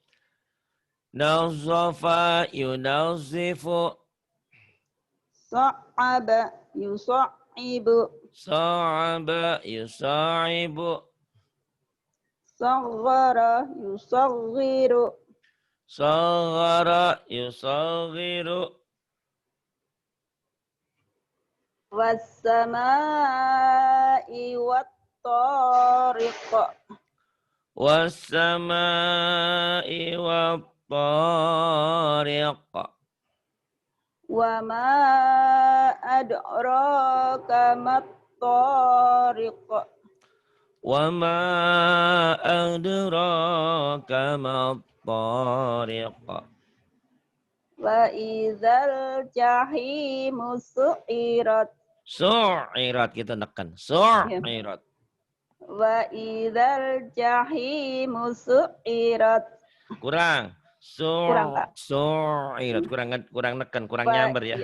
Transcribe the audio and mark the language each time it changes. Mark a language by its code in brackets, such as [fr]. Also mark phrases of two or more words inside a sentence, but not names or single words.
[ar] نظف ينظف. صعب يصعب. صعب يصعب. صغر يصغر. صغر يصغر. والسماء والطارق. والسماء والطارق. وما أدراك ما الطارق. وما أدراك ما الطارق. وإذا الجحيم سعرت. [id] Su'irat kita nekan. Ya. [ar] Su'irat. وإذا الجحيم سعرت. [id] Kurang. Kurang, Pak. [ar] Su'irat. [id] Kurang nekan, kurang nyamber ya.